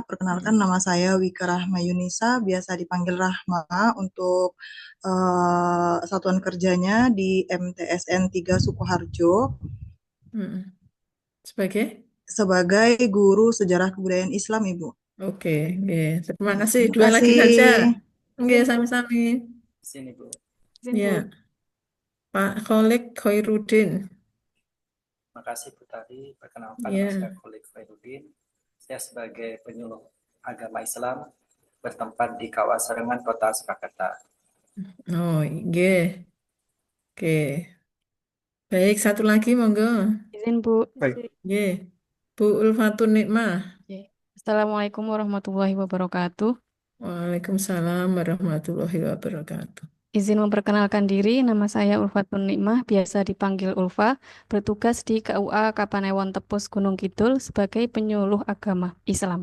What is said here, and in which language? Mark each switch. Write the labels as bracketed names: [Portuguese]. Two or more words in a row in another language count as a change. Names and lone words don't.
[Indonesian] Perkenalkan nama saya Wika Rahma Yunisa, biasa dipanggil Rahma untuk satuan kerjanya di MTSN 3 Sukoharjo Mm. Sebagai? sebagai guru sejarah kebudayaan Islam, Ibu. Oke, nggih. Terima kasih. Terima Dua lagi kasih. saja. [Javanese] Nggih, sami-sami. [Indonesian] Sini Bu. Izin, Bu. Ya, Pak Khalid Khairuddin. Terima kasih Bu Tari. Perkenalkan nama Ya. saya Khalid Khairuddin. Saya sebagai penyuluh agama Islam bertempat di kawasan Rengan, Kota Surakarta. Oh, nggih. Oke. Baik, satu lagi monggo. Izin, Bu. Baik. Nggih. Bu Ulfatun Nikmah. Oke. [Arabic] السلام عليكم ورحمة الله وبركاته. وعليكم السلام ورحمة الله وبركاته. [Indonesian] Izin memperkenalkan diri, nama saya Ulfatun Nikmah, biasa dipanggil Ulfa, bertugas di KUA Kapanewon Tepus Gunung Kidul sebagai penyuluh agama Islam.